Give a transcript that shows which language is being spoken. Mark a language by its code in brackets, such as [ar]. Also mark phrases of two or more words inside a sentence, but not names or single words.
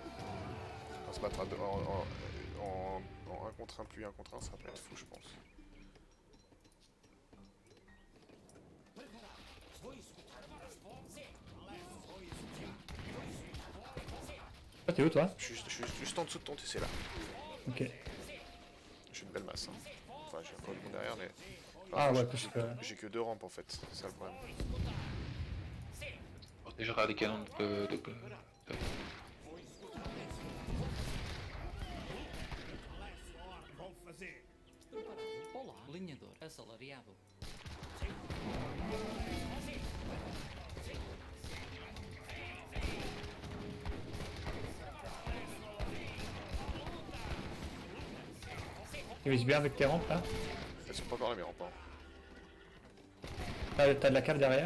[fr] On va se battre en 1 contre 1 plus 1 contre 1, ça va pas être fou, je pense. [pt] Vou escutar. Você. [fr] Ah, t'es où toi? Je suis juste en dessous de ton TC là. Ok. J'ai une belle masse. Hein. Enfin, j'ai encore du monde derrière, mais. Ah ouais, j'ai- parce que... J'ai que 2 rampes en fait, c'est ça le problème. On déjà des canons de... [pt] Vou fazer. Olá. Linhador. Assalariado. [fr] Ils visent bien avec tes rampes là. Elles sont pas encore là mes rampes. Hein. T'as de la cave derrière.